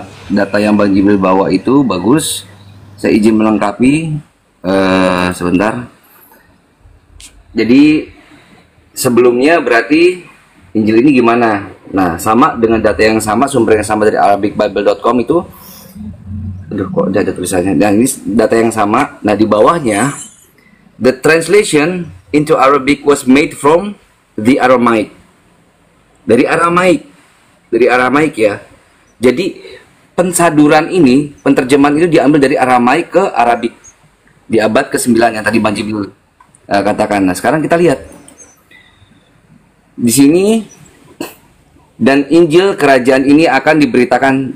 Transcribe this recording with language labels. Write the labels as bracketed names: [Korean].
[Indonesian] Data yang Bang Jibril bawa itu bagus. Saya izin melengkapi sebentar. Jadi sebelumnya berarti Injil ini gimana? Nah, sama dengan data yang sama, sumber yang sama dari arabicbible.com itu. Aduh, kok ada tulisannya. Dan ini data yang sama. Nah, di bawahnya, [English] the translation into Arabic was made from the Aramaic. [Indonesian] Dari Aramaik ya. Jadi pensaduran ini, penterjemahan itu diambil dari Aramaik ke Arabik di abad ke-9 yang tadi Bang Jibril katakan. Nah, sekarang kita lihat di sini, dan Injil kerajaan ini akan diberitakan.